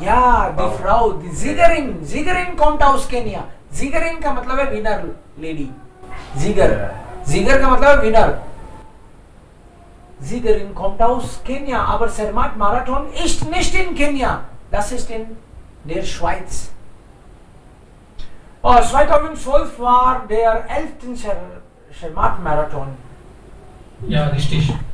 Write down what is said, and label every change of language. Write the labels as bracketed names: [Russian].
[German] Ja, die Frau, die Siegerin, Siegerin kommt aus Kenia. [Hindi] Siegerin का मतलब है winner lady. Sieger, Sieger का मतलब है winner. [German] Siegerin kommt aus Kenia, aber Zermatt Marathon ist nicht in Kenia. Das ist in der Schweiz. 2012 war der 11. Zermatt Marathon. Ja, richtig.